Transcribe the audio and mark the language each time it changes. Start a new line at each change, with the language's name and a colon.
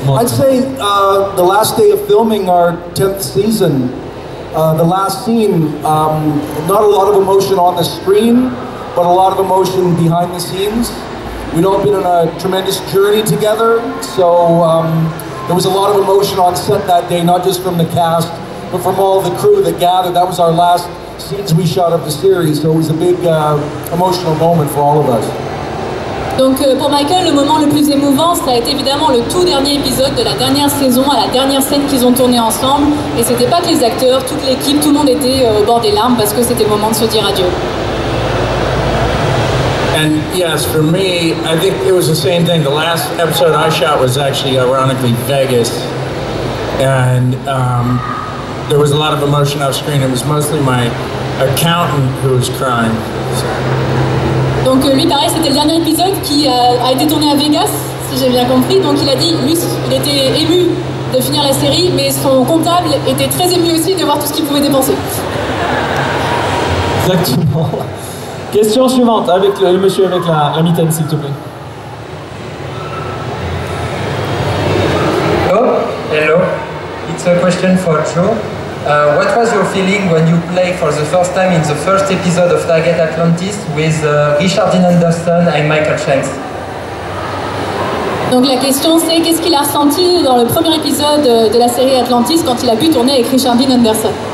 English: I'd say the last day of filming our 10th season, the last scene, not a lot of emotion on the screen, but a lot of emotion behind the scenes. We'd all been on a tremendous journey together, so there was a lot of emotion on set that day, not just from the cast, but from all the crew that gathered. That was our last scenes we shot of the series, so it was a big emotional moment for all of us.
French: Donc pour Michael, le moment le plus émouvant, ça a été évidemment le tout dernier épisode de la dernière saison, à la dernière scène qu'ils ont tournée ensemble. Et c'était pas que les acteurs, toute l'équipe, tout le monde était au bord des larmes parce que c'était le moment de se dire adieu.
English: And yes, for me, I think it was the same thing. The last episode I shot was actually, ironically, Vegas. And there was a lot of emotion off screen. It was mostly my accountant who was crying.
French: Donc lui, pareil, c'était le dernier épisode qui a été tourné à Vegas, si j'ai bien compris. Donc il a dit, lui, il était ému de finir la série, mais son comptable était très ému aussi de voir tout ce qu'il pouvait dépenser. Exactement. Question suivante, avec le monsieur avec la mitaine, s'il te plaît.
English: Hello. It's a question for Joe. What was your feeling when you played for the first time in the first episode of Stargate Atlantis with Richard Dean Anderson and Michael Shanks?
French: Donc la question c'est qu'est-ce qu'il a ressenti dans le premier épisode de la série Atlantis quand il a pu tourner avec Richard Dean Anderson?